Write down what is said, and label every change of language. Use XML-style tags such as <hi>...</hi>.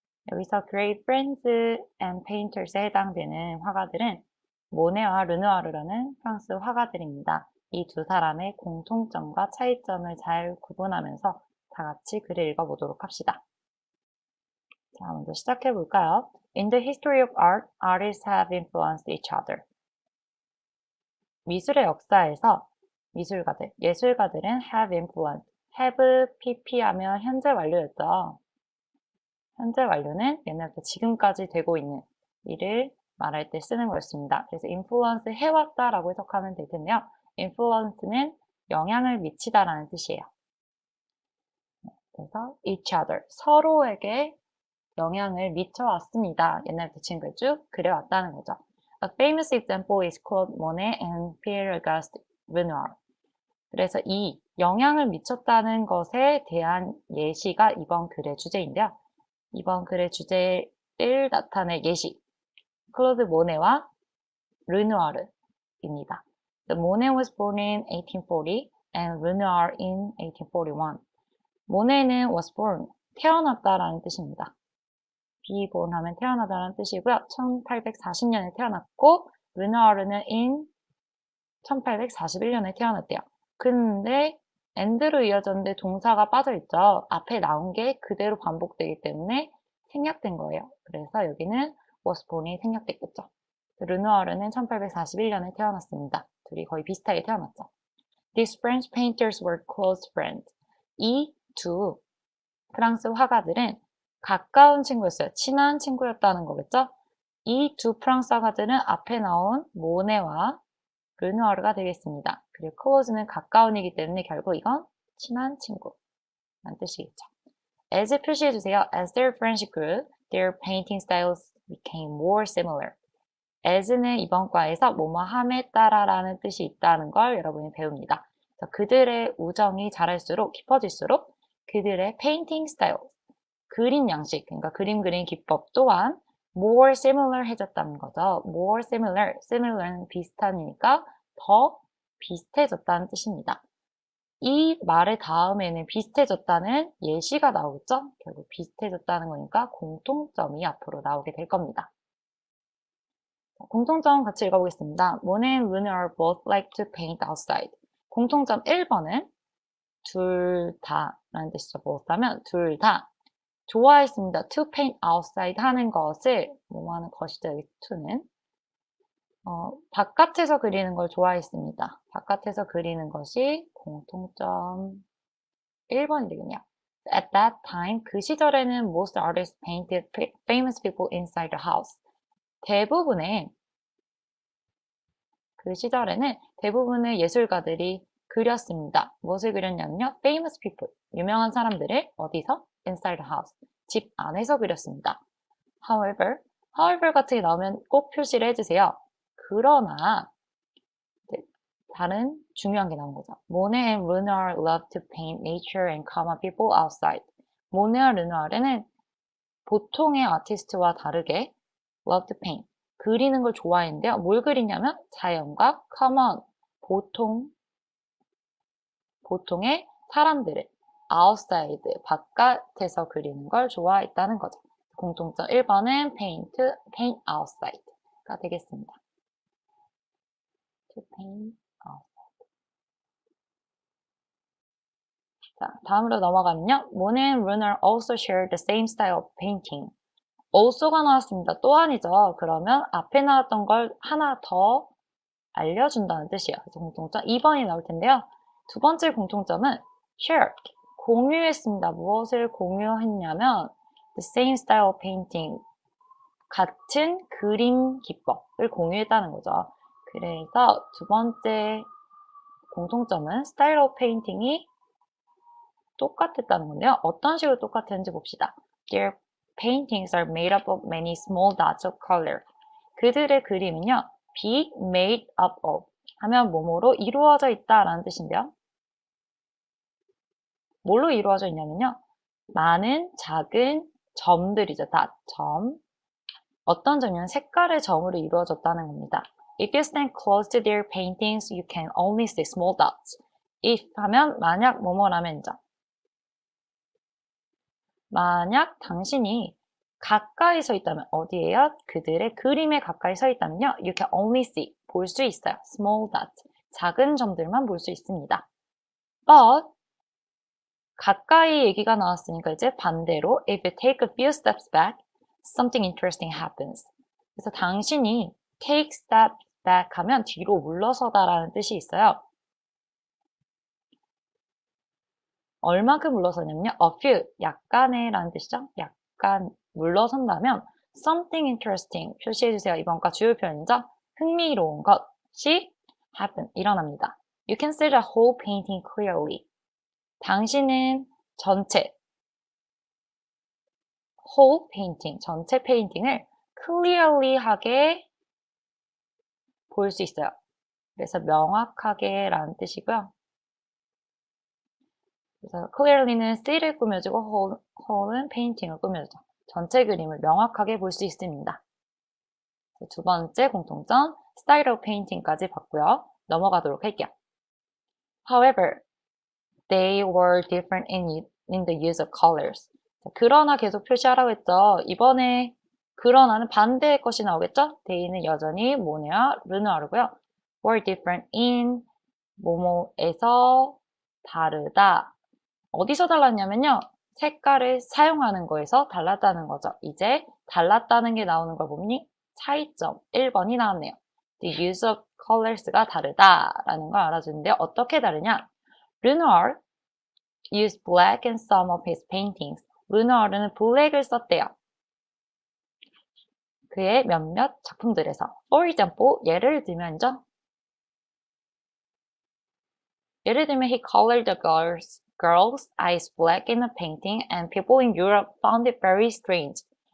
<ko>여기서</ko> <en>Create Friends and Painters</en> <ko>에 해당되는 화가들은 모네와 르누아르라는 프랑스 화가들입니다. 이 두 사람의 공통점과 차이점을 잘 구분하면서 다 같이 글을 읽어보도록 합시다. 자, 먼저 시작해 볼까요?</ko> <en>In the history of art, artists have influenced each other.</en> <ko>미술의 역사에서 예술가들은</ko> <en>have influenced,</en> <ko>have pp하면 현재 완료였죠. 현재 완료는 옛날부터 지금까지 되고 있는 일을 말할 때 쓰는 거였습니다. 그래서 influence 해왔다라고 해석하면 될 텐데요. influence는 영향을 미치다라는 뜻이에요. 그래서</ko> <en>each other,</en> <ko>서로에게 영향을 미쳐왔습니다. 옛날부터 지금까지 쭉 그려왔다는 거죠.</ko> <en>A famous example is Claude Monet and Pierre-Auguste Renoir.</en> <ko>그래서 이 영향을 미쳤다는 것에 대한 예시가 이번 글의 주제인데요. 이번 글의 주제를 나타낼 예시, 클로드 모네와 르누아르입니다.</ko> <en>The Monet was born in 1840 and Renoir in 1841.</en> <ko>모네는</ko> <en>was born,</en> <ko>태어났다라는 뜻입니다.</ko> <en>be born</en> <ko>하면 태어나다라는 뜻이고요. 1840년에 태어났고 르누아르는 in 1841년에 태어났대요. 근데 and로 이어졌는데 동사가 빠져있죠. 앞에 나온 게 그대로 반복되기 때문에 생략된 거예요. 그래서 여기는</ko> <en>was born</en> <ko>이 생략됐겠죠. 르누아르는 1841년에 태어났습니다. 둘이 거의 비슷하게 태어났죠.</ko> <en>These French painters were close friends.</en> <ko>이 두 프랑스 화가들은 가까운 친구였어요. 친한 친구였다는 거겠죠? 이 두 프랑스 화가들은 앞에 나온 모네와 르누아르가 되겠습니다. 그리고 close는 가까운이기 때문에 결국 이건 친한 친구라는 뜻이겠죠. as 표시해주세요.</ko> <en>As their friendship grew, their painting styles became more similar.</en> <ko>as는 이번 과에서 뭐뭐함에 따라라는 뜻이 있다는 걸 여러분이 배웁니다. 그들의 우정이 자랄수록 깊어질수록 그들의</ko> <en>painting style,</en> <ko>그림 양식, 그러니까 그림 그리는 기법 또한</ko> <en>more similar</en> <ko>해졌다는 거죠.</ko> <en>more similar,</en> <ko>similar는 비슷한이니까 더 비슷해졌다는 뜻입니다. 이 말의 다음에는 비슷해졌다는 예시가 나오겠죠? 결국 비슷해졌다는 거니까 공통점이 앞으로 나오게 될 겁니다. 공통점 같이 읽어보겠습니다.</ko> <en>Monet and Renoir both like to paint outside.</en> <ko>공통점 1번은 둘 다라는 뜻이죠. both 하면 둘 다 좋아했습니다.</ko> <en>to paint outside</en> <ko>하는 것을 뭐 하는 것이죠. 여기 to는 바깥에서 그리는 걸 좋아했습니다. 바깥에서 그리는 것이 공통점 1번이 되겠네요.</ko> <en>At that time,</en> <ko>그 시절에는</ko> <en>most artists painted famous people inside the house.</en> <ko>그 시절에는 대부분의 예술가들이 그렸습니다. 무엇을 그렸냐면요.</ko> <en>famous people,</en> <ko>유명한 사람들을 어디서?</ko> <en>inside the house,</en> <ko>집 안에서 그렸습니다. however 같은 게 나오면 꼭 표시를 해주세요. 그러나 다른 중요한 게 나온 거죠.</ko> <en>모네 and 르누아르 loved to paint nature and common people outside.</en> <ko>모네와 르누아르는 보통의 아티스트와 다르게</ko> <en>loved to paint,</en> <ko>그리는 걸 좋아했는데요. 뭘 그리냐면 자연과 common, 보통의 사람들을 outside, 바깥에서 그리는 걸 좋아했다는 거죠. 공통점 1번은</ko> <en>paint outside</en> <ko>가 되겠습니다.</ko> <en>to paint outside.</en> <ko>자, 다음으로 넘어가면요.</ko> <en>Monet and Renoir also shared the same style of painting.</en> <ko>also가 나왔습니다. 또한이죠. 그러면 앞에 나왔던 걸 하나 더 알려준다는 뜻이에요. 그래서 공통점 2번이 나올 텐데요. 두 번째 공통점은 shared, 공유했습니다. 무엇을 공유했냐면</ko> <en>the same style of painting,</en> <ko>같은 그림 기법을 공유했다는 거죠. 그래서 두 번째 공통점은</ko> <en>style of painting</en> <ko>이 똑같았다는 건데요. 어떤 식으로 똑같았는지 봅시다.</ko> <en>Their paintings are made up of many small dots of color.</en> <ko>그들의 그림은요.</ko> <en>be made up of</en> <ko>하면 뭐뭐로 이루어져 있다라는 뜻인데요. 뭘로 이루어져 있냐면요. 많은 작은 점들이죠. 점. 어떤 점이면 색깔의 점으로 이루어졌다는 겁니다.</ko> <en>If you stand close to their paintings, you can only see small dots.</en> <ko>if 하면 만약 뭐뭐라면이죠. 만약 당신이 가까이 서 있다면 어디에요? 그들의 그림에 가까이 서 있다면요.</ko> <en>You can only see,</en> <ko>볼 수 있어요.</ko> <en>Small dot,</en> <ko>작은 점들만 볼 수 있습니다.</ko> <en>But</en> <ko>가까이 얘기가 나왔으니까 이제 반대로</ko> <en>if you take a few steps back, something interesting happens.</en> <ko>그래서 당신이</ko> <en>take steps back</en> <ko>하면 뒤로 물러서다라는 뜻이 있어요. 얼만큼 물러서냐면요. a few, 약간의 라는 뜻이죠. 약간 물러선다면</ko> <en>something interesting</en> <ko>표시해주세요. 이번 과 주요 표현이죠. 흥미로운 것이 happen, 일어납니다.</ko> <en>You can see the whole painting clearly.</en> <ko>당신은 전체</ko> <en>whole painting,</en> <ko>전체 페인팅을 clearly 하게 볼 수 있어요. 그래서 명확하게 라는 뜻이고요. 그래서 clearly는 see를 꾸며주고 whole는 painting을 꾸며주죠. 전체 그림을 명확하게 볼 수 있습니다. 두 번째 공통점,</ko> <en>style of painting</en> <ko>까지 봤고요. 넘어가도록 할게요.</ko> <en>However, they were different in the use of colors.</en> <ko>그러나 계속 표시하라고 했죠. 이번에 그러나는 반대의 것이 나오겠죠? they는 여전히 모네와 르누아르고요.</ko> <en>were different in</en> <ko>뭐뭐에서 다르다. 어디서 달랐냐면요. 색깔을 사용하는 거에서 달랐다는 거죠. 이제 달랐다는 게 나오는 걸 보니 차이점 1번이 나왔네요.</ko> <en>The use of colors</en> <ko>가 다르다라는 걸 알아주는데요. 어떻게 다르냐?</ko> <en>Renoir used black in some of his paintings.</en> <ko>르누아르는 블랙을 썼대요. 그의 몇몇 작품들에서.</ko> <en>For example,</en> <ko>예를 들면요. 예를 들면</ko> <en>he colored the girl's eyes black in a painting and people in Europe found it very strange.</en>